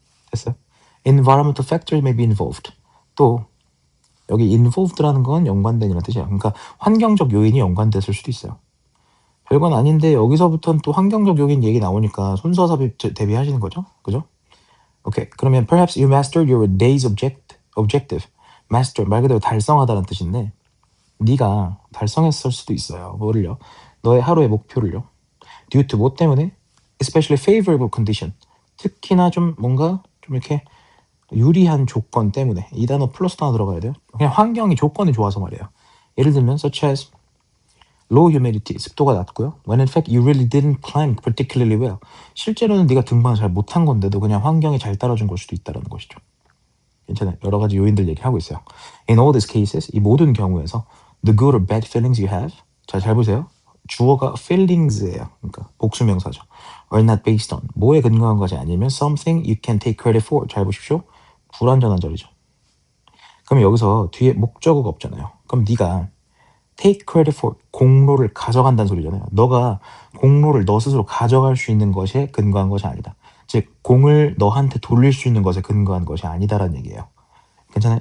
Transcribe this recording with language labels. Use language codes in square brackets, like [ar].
[ko] 됐어요? [en] Environmental factors may be involved. [ko] 또 여기 involved라는 건 연관된이라는 뜻이야. 그러니까 환경적 요인이 연관됐을 수도 있어요. 별건 아닌데 여기서부터는 또 환경적 요인 얘기 나오니까 순서삽입 대비하시는 거죠. 그죠? 오케이. 그러면 [en] perhaps you mastered your day's objective. [ko] master 말 그대로 달성하다는 뜻인데 네가 달성했을 수도 있어요. 뭐를요? 너의 하루의 목표를요. [en] due to [ko] 뭐 때문에? [en] especially favorable condition. [ko] 특히나 좀 뭔가 좀 이렇게 유리한 조건 때문에. 이 단어 플러스 하나 들어가야 돼요. 그냥 환경이 조건이 좋아서 말이에요. 예를 들면 [en] such as low humidity, [ko] 습도가 낮고요. [en] When in fact you really didn't climb particularly well. [ko] 실제로는 네가 등반을 잘 못한 건데도 그냥 환경이 잘 따라준 걸 수도 있다는 것이죠. 괜찮아요. 여러 가지 요인들 얘기하고 있어요. [en] In all these cases, [ko] 이 모든 경우에서 [en] the good or bad feelings you have. [ko] 자, 잘 보세요. 주어가 feelings예요. 그러니까 복수명사죠. [en] are not based on. [ko] 뭐에 근거한 것이 아니면 [en] something you can take credit for. [ko] 잘 보십시오. 불완전한 절이죠. 그럼 여기서 뒤에 목적어가 없잖아요. 그럼 네가 [en] take credit for [ko] 공로를 가져간다는 소리잖아요. 너가 공로를 너 스스로 가져갈 수 있는 것에 근거한 것이 아니다. 즉 공을 너한테 돌릴 수 있는 것에 근거한 것이 아니다라는 얘기예요. 괜찮아요?